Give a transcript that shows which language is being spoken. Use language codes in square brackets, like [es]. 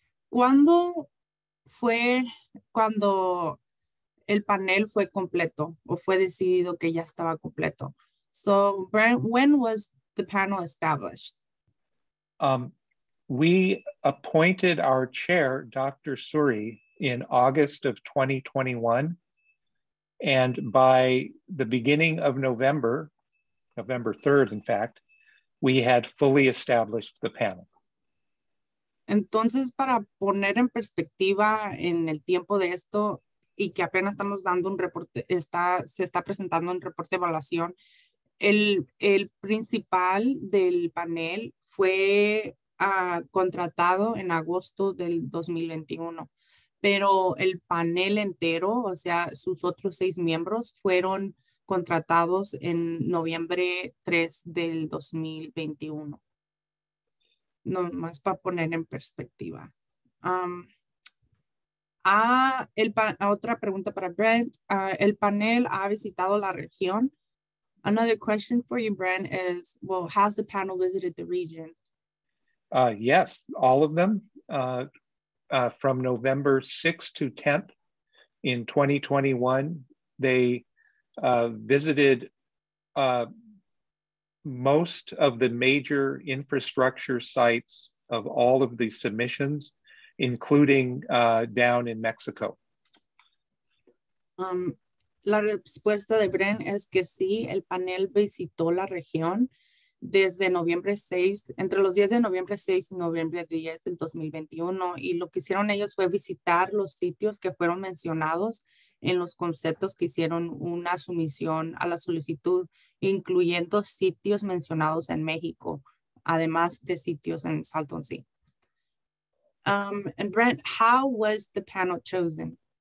[es] ¿Cuándo fue cuando el panel fue completo o fue decidido que ya estaba completo? [en] So, Brent, when was the panel established? We appointed our chair, Dr. Suri, in August of 2021. And by the beginning of November 3rd, in fact, we had fully established the panel. [es] Entonces, para poner en perspectiva en el tiempo de esto y que apenas estamos dando un reporte, se está presentando un reporte de evaluación, el principal del panel fue contratado en agosto del 2021, pero el panel entero, o sea, sus otros 6 miembros fueron contratados en noviembre 3 del 2021. No más para poner en perspectiva. Otra pregunta para Brent. El panel ha visitado la región. [en] Another question for you, Brent, is, well, has the panel visited the region? Yes, all of them. From November 6th to 10th in 2021, they visited most of the major infrastructure sites of all of the submissions, including down in Mexico. [es] La respuesta de Brent es que sí, el panel visitó la región desde noviembre 6, entre los días de noviembre 6 y noviembre 10 del 2021, y lo que hicieron ellos fue visitar los sitios que fueron mencionados en los conceptos que hicieron una sumisión a la solicitud, incluyendo sitios mencionados en México, además de sitios en Salton Sea. [en] And Brent, how was the panel chosen?